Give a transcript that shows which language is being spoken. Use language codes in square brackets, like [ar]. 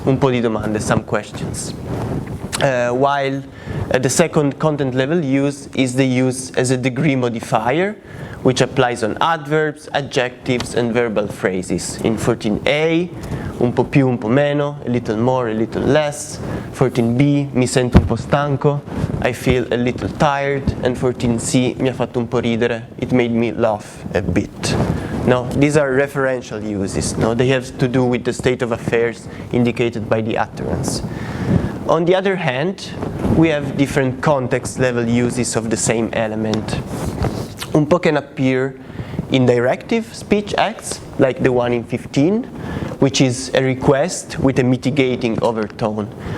[it] Un po' di domande, [en] some questions. While the second content level use is the use as a degree modifier, which applies on adverbs, adjectives, and verbal phrases. In 14a, [it] un po' più, un po' meno, [en] a little more, a little less. 14b, [it] mi sento un po' stanco, [en] I feel a little tired. And 14c, [it] mi ha fatto un po' ridere, [en] it made me laugh a bit. No, these are referential uses. No, they have to do with the state of affairs indicated by the utterance. On the other hand, we have different context level uses of the same element. Un po' can appear in directive speech acts, like the one in 15, which is a request with a mitigating overtone.